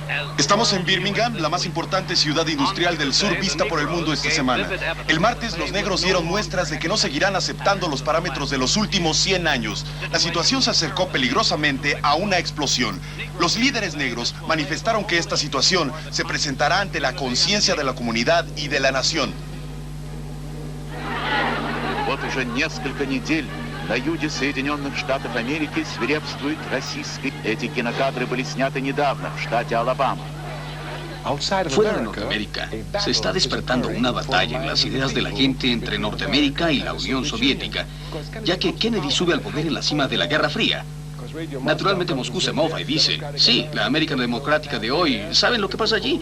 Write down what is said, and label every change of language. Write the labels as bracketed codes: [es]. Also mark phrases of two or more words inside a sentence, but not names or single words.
[es] Estamos en Birmingham, la más importante ciudad industrial del sur vista por el mundo esta semana. El martes los negros dieron muestras de que no seguirán aceptando los parámetros de los últimos 100 años. La situación se acercó peligrosamente a una explosión. Los líderes negros manifestaron que esta situación se presentará ante la conciencia de la comunidad y de la nación. [ru] На юге Соединенных Штатов Америки свирепствует расистский. Эти кинокадры были сняты недавно в штате Алабама. [es] Fuera de Norteamérica, se está despertando una batalla en las ideas de la gente entre Norteamérica y la Unión Soviética, ya que Kennedy sube al poder en la cima de la Guerra Fría. Naturalmente Moscú se mofa y dice, sí, la América democrática de hoy, ¿saben lo que pasa allí?